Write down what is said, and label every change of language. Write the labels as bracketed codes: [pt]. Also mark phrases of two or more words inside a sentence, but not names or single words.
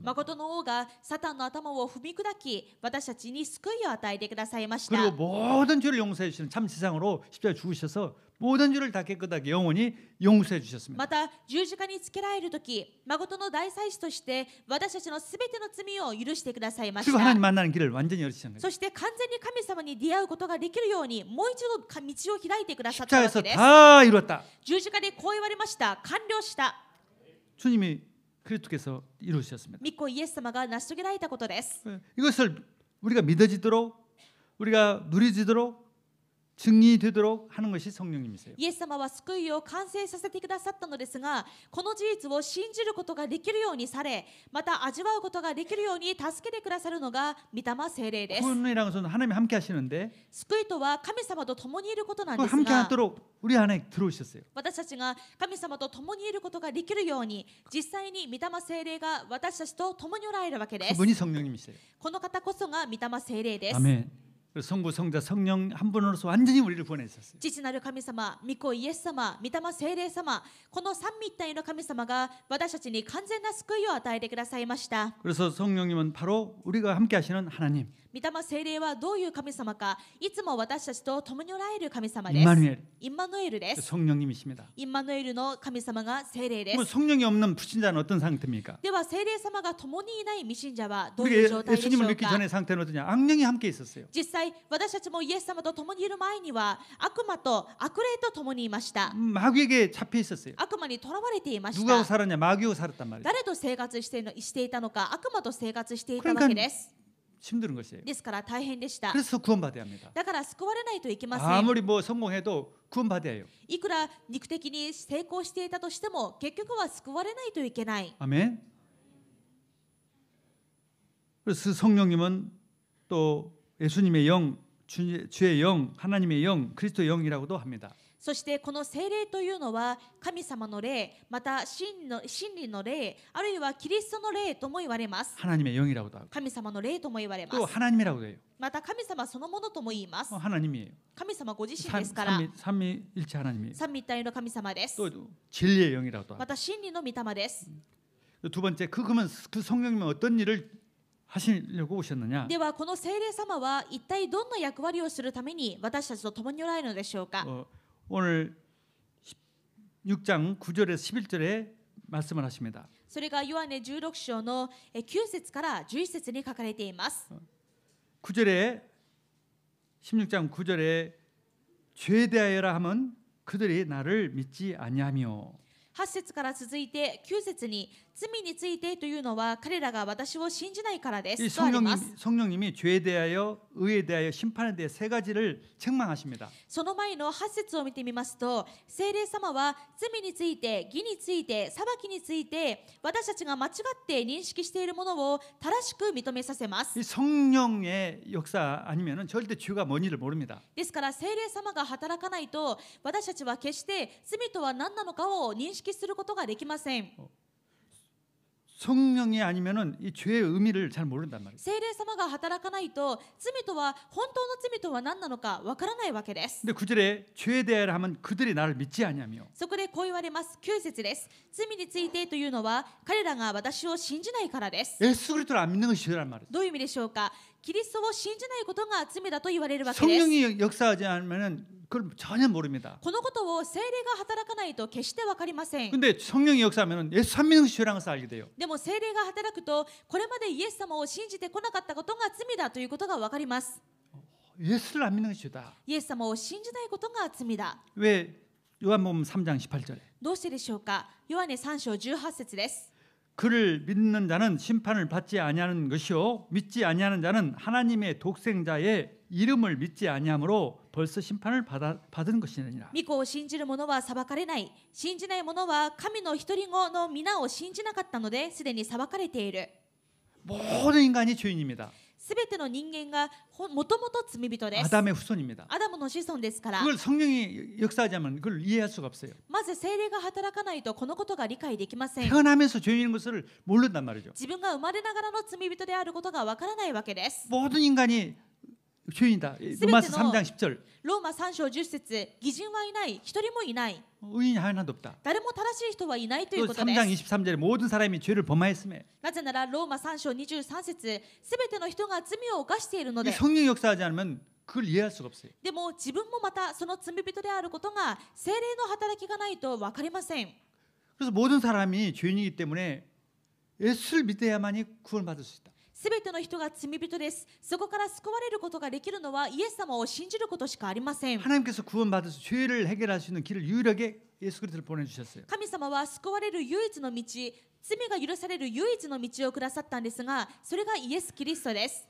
[ja] 誠の王がサタンの頭を踏み砕き、私たちに救いを与えてくださいました。 [ko] 그리고 모든 죄를 용서해 주시는 참 세상으로 십자가에 죽으셔서 모든 죄를 다 깨끗하게 영원히 용서해 주셨습니다. [ja] また十字架につけられるとき、誠の大祭司として私たちのすべての罪を許してくださいまし [ko] 그리고 [ja] た。 [ko] 하나님 만나는 길을 완전히 열으신 거예요. [ja] そして完全に神様に出会うことができるようにもう一度道を開いてくださったわ [ko] 십자가에서 [ja] けです。 [ko] 다 이뤘다. [ja] 十字架でこう言われました。完了した。 [ko] 주님이 그리스도께서 이루셨습니다. [ja] 御子イエス様が成し遂げられたことです。 [ko] 이것을 우리가 믿어지도록 우리가 누리지도록 증리되도록 하는 것이 성령님이세요. [ja] イエス様は救いを完成させてくださったのですが、この事実を信じることができるようにされ、また味わうことができるように助けてくださるのが御霊聖霊です。 [ko] 구원이라는 것은 하나님이 함께 하시는데 [ja] 救いとは神様と共にいることなん [ko] 그 [ja] です [ko] 함께 [ja] が、 [ko] 하도록 우리 안에 들어오셨어요. [ja] 私たちが神様と共にいることができるように、実際に御霊聖霊が私たちと共におられるわけです。 [ko] 그분이 성령님이세요. [ja] この方こそが御霊聖霊です。 [ko] 아멘. 그래서 성부, 성자, 성령 한 분으로서 완전히 우리를 구원하셨어요. [ja] 父なる神様、御子イエス様、御霊聖霊様、この三位一体の神様が私たちに完全な救いを与えてくださいました。 [ko] 그래서 성령님은 바로 우리가 함께 하시는 하나님. [ja] 御御霊聖霊はどういう神様か、いつも私たちと共におられる神様です。 [ko] 임마누엘 [ja] インマヌエルです。 [ko] 성령님이십니다. [ja] インマヌエルの神様が聖霊で [ko] 뭐 [ja] す。 [ko] 성령이 없는 불신자는 어떤 상태입니까? [ja] では聖霊様が共にいない未信者はどう [ko] 우리가 [ja] いう状態でしょ [ko] 예수님을 [ja] う [ko] 믿기 [ja] か。 [ko] 전의 상태는 어떠냐? 악령이 함께 있었어요. [ja] 実際私たちもイエス様と共にいる前には悪魔と悪霊と共にいました。 [ko] 마귀에게 잡혀 있었어요. [ja] 悪魔にとらわれていまし [ko] 누구하고 [ja] た。 [ko] 살았냐? 마귀하고 살았단 말이에요. [ja] 誰と生活していたのか、悪魔と生活していたわけです。 [ko] 힘든 것이에요. [ja] ですから大変でした。 [ko] 그래서 구원받아야 합니다. [ja] だから救われないといけません。 [ko] 아무리 뭐 성공해도 구원받아야 해요. [ja] いくら肉的に成功していたとしても結局は救われないといけない。 [ko] 아멘. 그래서 성령님은 또 예수님의 영, 주의 영, 하나님의 영, 그리스도의 영이라고도 합니다. [ja] そしてこの聖霊というのは神様の霊、また真理の霊、あるいはキリストの霊とも言われます。 [ko] 하나님의 영이라고도 하고 [ja] 神様の霊とも言われま [ko] 또 [ja] す。 [ko] 하나님이라고도 해요. [ja] また神様そのものとも言います。 [ko] 하나님이에요. [ja] 神様ご自身ですから、 [ko] 삼위일체 하나님이에요. [ja] 三位一体の神様です。 [ko] 또 진리의 영이라고도 하고 [ja] また真理の御霊です。 [ko] 두 번째 그러면 그 성령님은 어떤 일을 하시려고 오셨느냐? [ja] ではこの聖霊様は一体どんな役割をするために私たちと共におられるのでしょうか。 [ko] 오늘 6장 9절에서 11절에 말씀을 하십니다. [ja] それがヨハネ16章の9節から11節に書かれています。 [ko] 9절에 16장 9절에 죄에 대하여라 하면 그들이 나를 믿지 아니하며 [ja] 8 節から続いて9節に罪についてというのは彼らが私を信じないからで [ko] 이 [ja] すとあります。 [ko] 성령님이 죄에 대하여 의에 대하여 심판에 대해 세 가지를 책망하십니다. [ja] その前の8節を見てみますと、聖霊様は罪について、義について、裁きについて私たちが間違って認識しているものを正しく認めさせます。 [ko] 이 성령의 역사 아니면은 절대 죄가 뭔지를 모릅니다. [ja] ですから聖霊様が働かないと私たちは決して罪とは何なのかを認識することができません。 [ko] 성령이 아니면은 이 죄의 의미를 잘 모른단 말이에요. [ja] 聖霊様が働かないと罪とは本当の罪とは何なのかわからないわけです。 [ko] 근데 9절에 죄에 대하여 하면 그들이 나를 믿지 아니하며 [ja] そこでこう言われます。9節です。罪についてというのは彼らが私を信じないからです。 [ko] 예수 그리스도를 안 믿는 것이 죄란 말이에요. [ja] どういう意味でしょうか。キリストを信じないことが罪だと言われるわけです。 [ko] 성령이 역사하지 않으면은 그걸 전혀 모릅니다. [ja] このことを聖霊が働かないと決してわかりません。 [ko] 근데 성령이 역사하면은 예수 안 믿는 것이 죄라는 것을 알게 돼요. [ja] でも聖霊が働くとこれまでイエス様を信じてこなかったことが罪だということがわかります。 [ko] 예수를 안 믿는 것이 죄다. [ja] イエス様を信じないことが罪だ。 [ko] 왜 요한복음 3장 18절에 [ja] どうしてでしょうか。ヨハネ3章18節です。 [ko] 그를 믿는 자는 심판을 받지 아니하는 것이요 믿지 아니하는 자는 하나님의 독생자의 이름을 믿지 아니함으로 벌써 심판을 받은 것이니라. [ja] 御子を信じる者は裁かれない。信じない者は神の一人子の皆を信じなかったのですでに裁かれている。 [ko] 모든 인간이 죄인입니다. [ja] すべての人間がもともと罪人です。 [ko] 아담의 후손입니다. [ja] アダムの子孫ですから。 [ko] 그걸 성령이 역사하자면 그걸 이해할 수가 없어요. [ja] まず聖霊が働かないとこのことが理解できません。 [ko] 태어나면서 죄인인 것을 모른단 말이죠. [ja] 自分が生まれながらの罪人であることがわからないわけです。 [ko] 모든 인간이 죄인이다. 로마서 3장 10절. [ja] ローマ3章10節、義人はいない、一人もいない。 [ko] 의인이 하나도 없다. [ja] 誰も正しい人はいないという [ko] 또 [ja] ことで [ko] 3장 [ja] す。 [ko] 23절에 모든 사람이 죄를 범하였음에 [ja] なぜならローマ3章23節、すべての人が罪を犯しているの [ko] 이 [ja] で。 [ko] 성령이 역사하지 않으면 그걸 이해할 수가 없어요. [ja] でも自分もまたその罪人であることが聖霊の働きがないと分かりません。 [ko] 그래서 모든 사람이 죄인이기 때문에 예수를 믿어야만이 구원받을 수 있다. [ja] すべての人が罪人です。そこから救われることができるのはイエス様を信じることしかありません。 [ko] 하나님께서 구원받을 수 죄를 해결할 수 있는 길을 유일하게 예수 그리스도를 보내주셨어요. [ja] 神様は救われる唯一の道、罪が許される唯一の道をくださったんですが、それがイエス・キリストです。